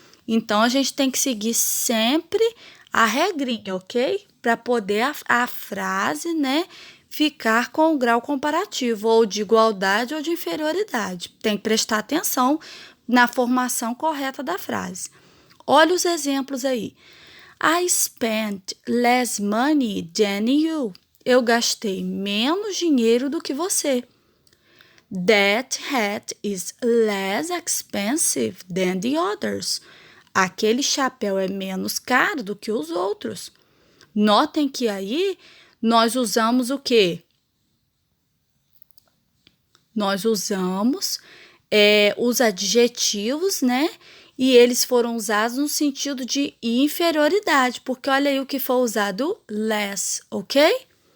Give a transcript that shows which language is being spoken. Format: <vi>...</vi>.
<pt>Então, a gente tem que seguir sempre a regrinha, ok? Para poder a frase, né, ficar com o grau comparativo, ou de igualdade ou de inferioridade. Tem que prestar atenção na formação correta da frase. Olha os exemplos aí.</pt> <en>I spent less money than you.</en> <pt>Eu gastei menos dinheiro do que você.</pt> <en>That hat is less expensive than the others.</en> <pt>Aquele chapéu é menos caro do que os outros. Notem que aí nós usamos o quê? Nós usamos os adjetivos, né? E eles foram usados no sentido de inferioridade, porque olha aí o que foi usado, less, ok?</pt>